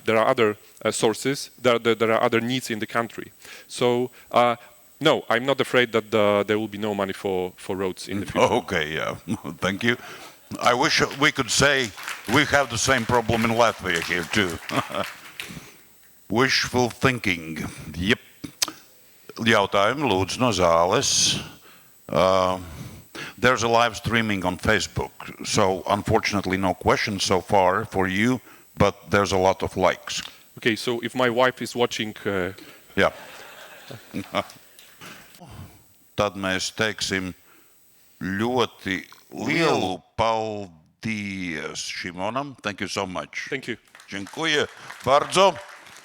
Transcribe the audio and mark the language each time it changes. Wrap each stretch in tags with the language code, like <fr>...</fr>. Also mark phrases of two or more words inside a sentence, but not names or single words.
<en>There are other sources, there are other needs in the country. So no, I'm not afraid that there will be no money for roads in the future. Okay, yeah, thank you. I wish we could say we have the same problem in Latvia here too. Wishful thinking. Yep.</en> <lv>Jautājumi lūdzu no zāles.</lv> <en>There's a live streaming on Facebook, so unfortunately no questions so far for you, but there's a lot of likes. Okay, so if my wife is watching... Yeah.</en> <lv>Tad mēs teiksim ļoti lielu paldies Šimonam.</lv> <en>Thank you so much. Thank you.</en> <pl>Dziękuję bardzo.</pl>